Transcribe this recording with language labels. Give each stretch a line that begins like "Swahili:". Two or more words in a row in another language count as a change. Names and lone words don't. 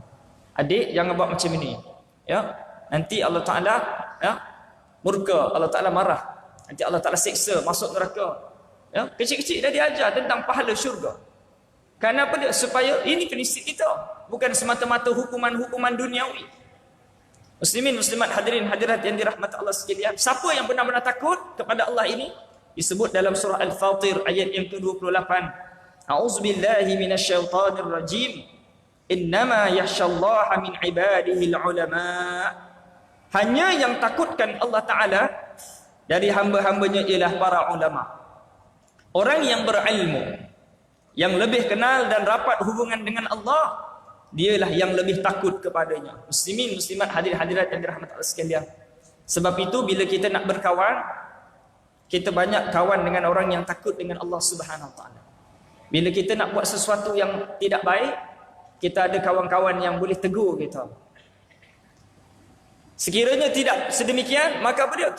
Malay: Adik jangan buat macam ini. Ya. Nanti Allah Taala ya, murka, Allah Taala marah. Nanti Allah Taala siksa, masuk neraka. Ya, kecil-kecil dah diajar tentang pahala syurga. Kerana apa dia? Supaya ini prinsip kita, bukan semata-mata hukuman-hukuman duniawi. Muslimin muslimat hadirin hadirat yang dirahmati Allah sekalian, siapa yang benar-benar takut kepada Allah ini disebut dalam surah Al-Fatir ayat yang ke-28.
Arabic: أعوذ بالله من الشيطان الرجيم. إنما يخشى الله من عباده العلماء.
Malay: Hanya yang takutkan Allah Ta'ala dari hamba-hambanya ialah para ulama. Orang yang berilmu, yang lebih kenal dan rapat hubungan dengan Allah, dialah yang lebih takut kepadanya. Muslimin muslimat hadirin-hadirat yang dirahmati Allah sekalian. Sebab itu bila kita nak berkawan, kita banyak kawan dengan orang yang takut dengan Allah
Arabic: سبحانه وتعالى.
Malay: Bila kita nak buat sesuatu yang tidak baik, kita ada kawan-kawan yang boleh tegur kita. Sekiranya tidak sedemikian, maka apa dia?